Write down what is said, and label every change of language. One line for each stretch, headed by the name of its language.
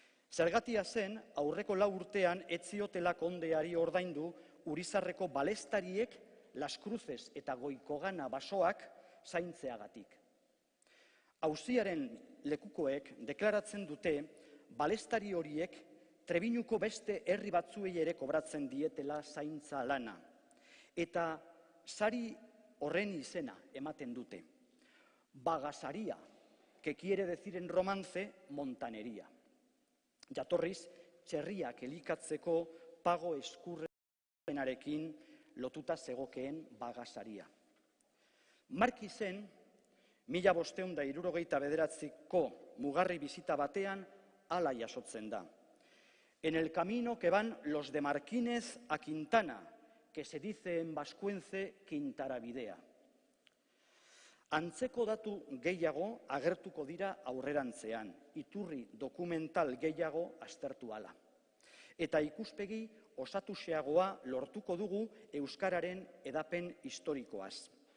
Basque: Zergatia zen, aurreko 4 urtean ez ziotela kondeari ordaindu Urizarreko balestariek, Las Cruces eta Goikogana basoak zaintzeagatik. Auziaren lekukoek deklaratzen dute balestari horiek Trebiñuko beste herri batzuei ere kobratzen dietela zaintza lana. Eta sari horren izena ematen dute. Bagasaria,
Spanish: que quiere decir en romance montanería.
Basque: Jatorriz, txerriak elikatzeko pago eskurrenarekin lotuta zegokeen bagasaria. Markizen, 1569ko mugarri bizita batean hala jasotzen da.
Spanish: En el camino que van los de Marquínez a Quintana, que se dice en vascuence Quintarabidea.
Basque: Antzeko datu gehiago agertuko dira aurrerantzean, iturri dokumental gehiago aztertu ala. Eta ikuspegi osatuxeagoa lortuko dugu euskararen edapen historikoaz.